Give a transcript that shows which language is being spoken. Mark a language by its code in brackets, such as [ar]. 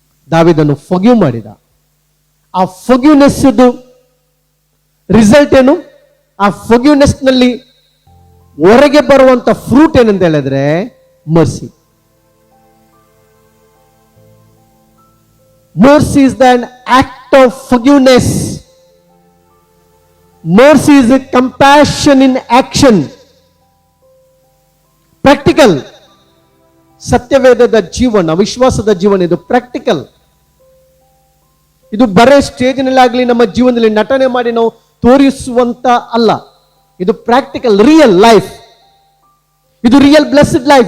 [kn] ದಾವೀದನು ಫರ್ಗಿವ್ ಮಾಡಿದ. ಆ ಫರ್ಗಿವ್ನೆಸ್ ರಿಸಲ್ಟ್ ಏನು? ಆ ಫರ್ಗಿವ್ನೆಸ್ ನಲ್ಲಿ ಹೊರಗೆ ಬರುವಂತ ಫ್ರೂಟ್ ಏನಂತ ಹೇಳಿದ್ರೆ mercy. [en] Mercy is an act of forgiveness. Mercy is a compassion in action. Practical. [kn] ಸತ್ಯವೇದದ ಜೀವನ, ವಿಶ್ವಾಸದ ಜೀವನ ಇದು ಪ್ರಾಕ್ಟಿಕಲ್. ಇದು ಬರೇ ಸ್ಟೇಜ್ನಲ್ಲಾಗಲಿ ನಮ್ಮ ಜೀವನದಲ್ಲಿ ನಟನೆ ಮಾಡಿ ನಾವು ತೋರಿಸುವಂತ ಅಲ್ಲ. [en] ಇದು practical, real life. ಇದು real blessed life.